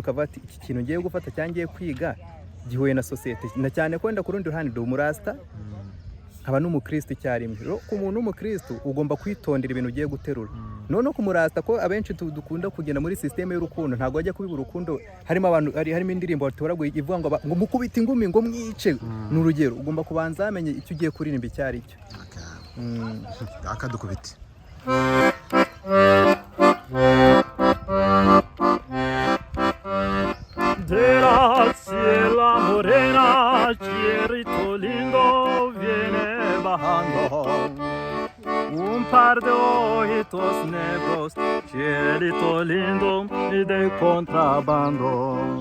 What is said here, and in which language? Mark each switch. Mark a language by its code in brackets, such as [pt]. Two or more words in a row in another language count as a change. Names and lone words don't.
[rw] ukavata iki kintu ngiye gufata cyangwa ngiye kwiga gihuye na sosiyete na cyane ko wenda ku rundi ruhande ndi umurasta nkaba n'umukristo icyarimwe ku muntu w'umukristo ugomba kwitondera ibintu ugiye guterura none kumurasta ko abenshi dukunda kugenda muri systeme y'urukundo ntago ajya kubiba urukundo harimo abantu harimo indirimbo batoraguye ivuga ngo mukubita ingumi ngo mwice n'urugero ugomba kubanza amenye icyo ugiye kuririmba icyari cyo akadukubita [es] de la ciela morena, cielito lindo viene bajando. Un par de ojitos negros, cielito lindo y de contrabando.